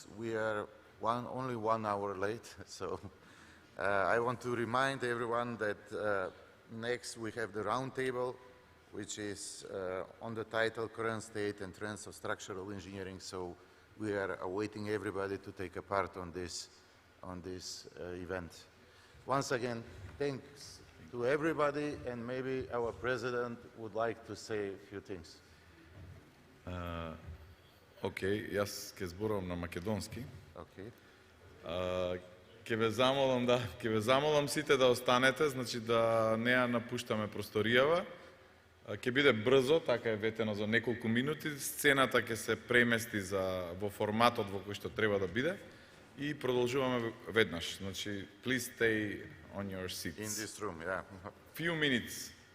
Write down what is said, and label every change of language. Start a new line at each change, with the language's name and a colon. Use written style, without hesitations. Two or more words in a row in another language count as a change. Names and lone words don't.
English: We are only 1 hour late, so I want to remind everyone that next we have the roundtable, which is on the title Current State and Trends of Structural Engineering. So we are awaiting everybody to take a part on this event. Once again, thanks to everybody, and maybe our president would like to say a few things.
Macedonian: Окей, јас ќе зборувам на македонски.
English: Okay.
Macedonian: Ќе ве замолам сите да останете, значи да не ја напуштаме просторијава. Ќе биде брзо, така е ветено за неколку минути. Сцената ќе се премести во форматот во кој што треба да биде и продолжуваме веднаш. Значи,
English: please stay on your seats. In this room, yeah. Few minutes.